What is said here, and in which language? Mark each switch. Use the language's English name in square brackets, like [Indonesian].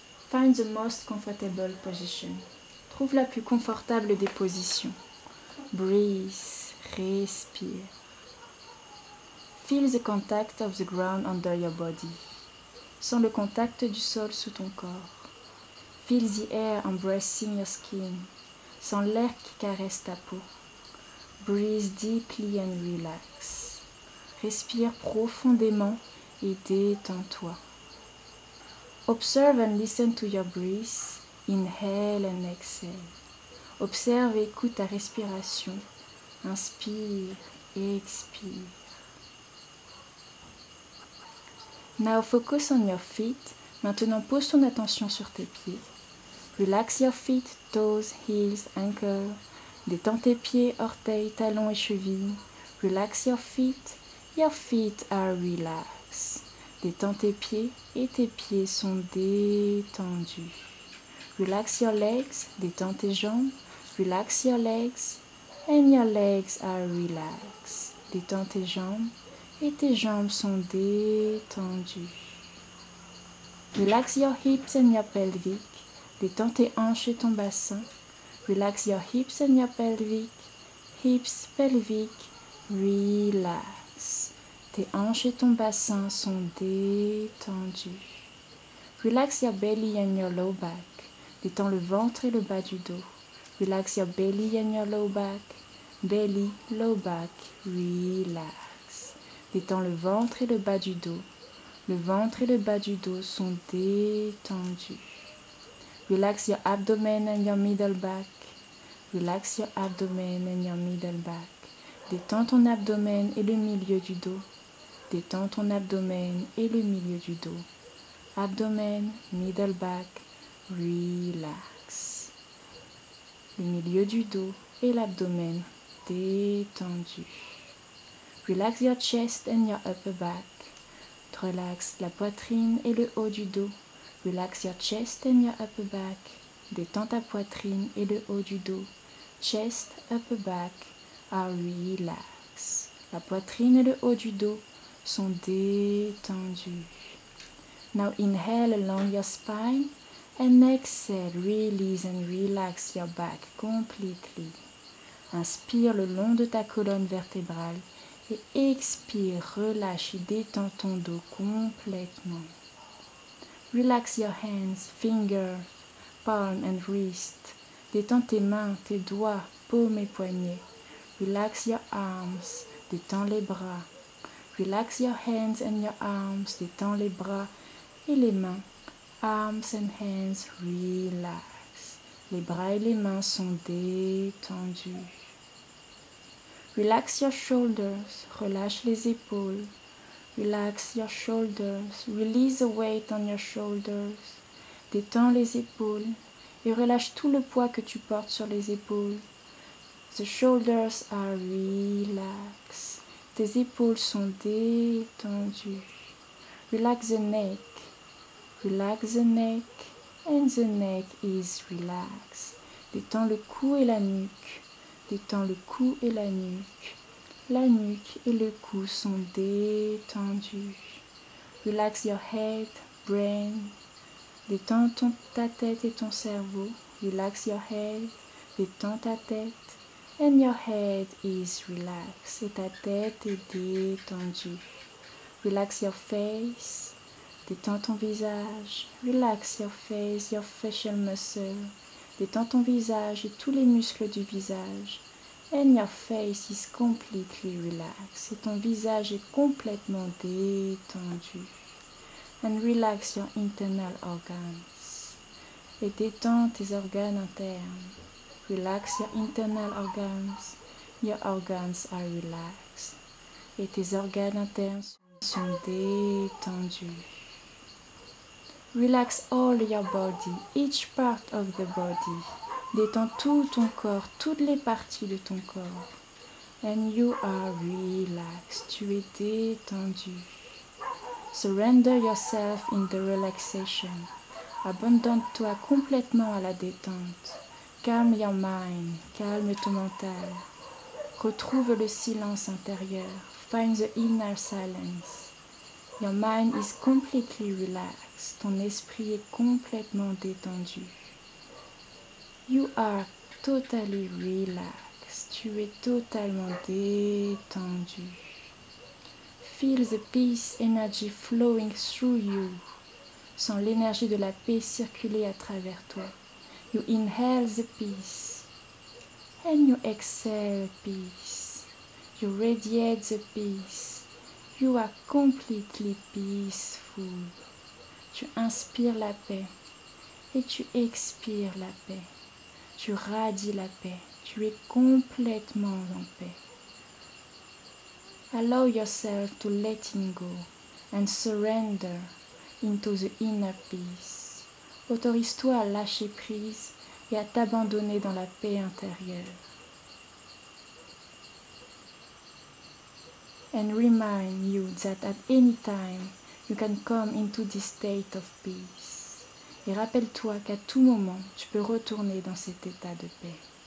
[English] Find the most comfortable position. [French] Trouve la plus confortable des positions. [English] Breathe, [French] respire. [English] Feel the contact of the ground under your body. [French] Sens le contact du sol sous ton corps. [English] Feel the air embracing your skin. [French] Sens l'air qui caresse ta peau. [English] Breathe deeply and relax. [French] Respire profondément et détends-toi. [English] Observe and listen to your breath. Inhale and exhale. [French] Observe et écoute ta respiration. Inspire et expire. [English] Now focus on your feet. [French] Maintenant pose ton attention sur tes pieds. [English] Relax your feet, toes, heels, ankles. [French] Détends tes pieds, orteils, talons et chevilles. [English] Relax your feet. Your feet are relaxed. [French] Détends tes pieds et tes pieds sont détendus. [English] Relax your legs. [French] Détends tes jambes. [English] Relax your legs. And your legs are relaxed. [French] Détends tes jambes et tes jambes sont détendues. [English] Relax your hips and your pelvic. [French] Détends tes hanches et ton bassin. [English] Relax your hips and your pelvic. Hips, pelvic, relax. [French] Tes hanches et ton bassin sont détendus. [English] Relax your belly and your low back. [French] Détends le ventre et le bas du dos. [English] Relax your belly and your low back. Belly, low back, relax. [French] Détends le ventre et le bas du dos. Le ventre et le bas du dos sont détendus. [English] Relax your abdomen and your middle back. Relax your abdomen and your middle back. [French] Détends ton abdomen et le milieu du dos. Détends ton abdomen et le milieu du dos. [English] Abdomen, middle back, relax. [French] Le milieu du dos et l'abdomen détendu. [English] Relax your chest and your upper back. [French] Relax la poitrine et le haut du dos. [English] Relax your chest and your upper back. [French] Détends ta poitrine et le haut du dos. [English] Chest, upper back are relaxed. [French] La poitrine et le haut du dos sont détendus. [English] Now inhale along your spine and exhale, release and relax your back completely. [French] Inspire le long de ta colonne vertébrale et expire, relâche et détends ton dos complètement. [English] Relax your hands, fingers, palm and wrist. [French] Détends tes mains, tes doigts, paumes et poignets. [English] Relax your arms, [French] détends les bras. [English] Relax your hands and your arms, [French] détends les bras et les mains. [English] Arms and hands, relax. [French] Les bras et les mains sont détendus. [English] Relax your shoulders, [French] relâche les épaules. [English] Relax your shoulders, release the weight on your shoulders. [French] Détends les épaules et relâche tout le poids que tu portes sur les épaules. [English] The shoulders are relaxed. [French] Tes épaules sont détendues. [English] Relax the neck. Relax the neck and the neck is relaxed. [French] Détends le cou et la nuque. Détends le cou et la nuque. La nuque et le cou sont détendus. [English] Relax your head, brain. [French] Détends ta tête et ton cerveau. [English] Relax your head. [French] Détends ta tête. [English] And your head is relaxed. [French] Et ta tête est détendue. [English] Relax your face. [French] Détends ton visage. [English] Relax your face, your facial muscle. [French] Détends ton visage et tous les muscles du visage. [English] And your face is completely relaxed. [French] Et ton visage est complètement détendu. [English] And relax your internal organs. [French] Et détends tes organes internes. [English] Relax your internal organs. Your organs are relaxed. [French] Et tes organes internes sont détendus. [English] Relax all your body, each part of the body. [French] Détends tout ton corps, toutes les parties de ton corps. [English] And you are relaxed. [French] Tu es détendu. [English] Surrender yourself in the relaxation. [French] Abandonne-toi complètement à la détente. [English] Calm your mind. [French] Calme ton mental. Retrouve le silence intérieur. [English] Find the inner silence. Your mind is completely relaxed. [French] Ton esprit est complètement détendu. [English] You are totally relaxed. [French] Tu es totalement détendu. [English] Feel the peace energy flowing through you. [French] Sens l'énergie de la paix circuler à travers toi. [English] You inhale the peace and you exhale peace. You radiate the peace. You are completely peaceful. [French] Tu inspires la paix et tu expires la paix. Tu radies la paix. Tu es complètement en paix. [English] Allow yourself to letting go and surrender into the inner peace. [French] Autorise-toi à lâcher prise et à t'abandonner dans la paix intérieure. [English] And remind you that at any time you can come into this state of peace. [French] Et rappelle-toi qu'à tout moment tu peux retourner dans cet état de paix.